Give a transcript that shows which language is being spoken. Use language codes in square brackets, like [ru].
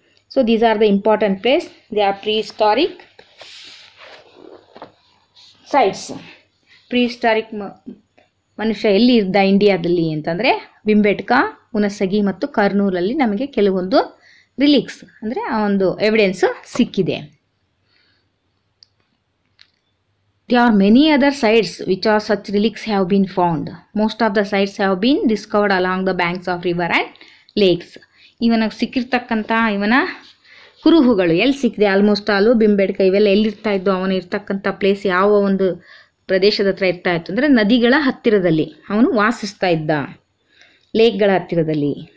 [en] So these are the important place, they are prehistoric sites. [kn] ಪ್ರೀಹಿಸ್ಟಾರಿಕ್ ಮನುಷ್ಯ ಎಲ್ಲಿ ಇದ್ದ ಇಂಡಿಯಾದಲ್ಲಿ ಅಂತಂದರೆ ಬಿಂಬೆಟ್ಕಾ, ಹುನಸಗಿ ಮತ್ತು ಕರ್ನೂಲಲ್ಲಿ ನಮಗೆ ಕೆಲವೊಂದು ರಿಲಿಕ್ಸ್ ಅಂದರೆ ಆ ಒಂದು ಎವಿಡೆನ್ಸ್ ಸಿಕ್ಕಿದೆ. [en] There are many other sites which are such relics have been found. Most of the sites have been discovered along the banks of river and lakes. [kn] ಇವನ ಸಿಕ್ಕಿರ್ತಕ್ಕಂಥ ಇವನ ಕುರುಹುಗಳು ಎಲ್ಲಿ ಸಿಕ್ಕಿದೆ? [en] almost all [kn] ಬಿಂಬೆಟ್ಕ ಇವೆಲ್ಲ ಎಲ್ಲಿರ್ತಾ ಇದ್ದು, ಅವನು ಇರ್ತಕ್ಕಂಥ ಪ್ಲೇಸ್ ಯಾವ ಒಂದು ಪ್ರದೇಶದ ಹತ್ರ ಇರ್ತಾ ಇತ್ತು ಅಂದರೆ ನದಿಗಳ ಹತ್ತಿರದಲ್ಲಿ ಅವನು ವಾಸಿಸ್ತಾ ಇದ್ದ, ಲೇಕ್ಗಳ ಹತ್ತಿರದಲ್ಲಿ.